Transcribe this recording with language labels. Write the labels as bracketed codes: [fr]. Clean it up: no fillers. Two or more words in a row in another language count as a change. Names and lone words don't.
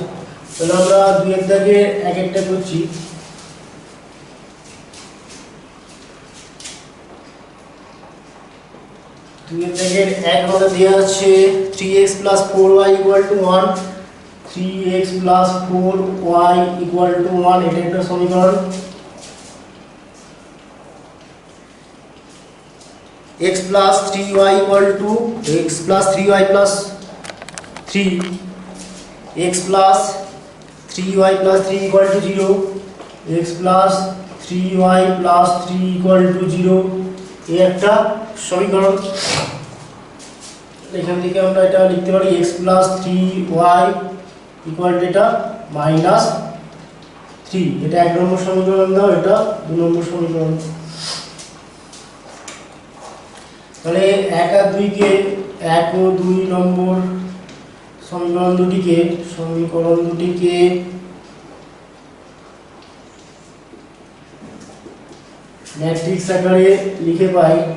[bn] তাহলে আমরা 2 এর দাগে এক একটা করছি। এক আমাদের দেওয়া আছে 3x + 4y = 1, 3x + 4y = 1, এটা একটা সমীকরণ। x + 3y = x + 3y + 3, x + 3y + 3 = 0, x + 3y + 3 = 0, এই একটা সমীকরণ। এখান থেকে আমরা এটা লিখতে পারি x + 3y = এটা -3, এটা 1 নম্বর সমীকরণ দাও, এটা 2 নম্বর সমীকরণ। তাহলে 1 আর 2 কে 1 ও 2 নম্বর সমীকরণ দুটিকে ম্যাট্রিক্স আকারে লিখে পাই।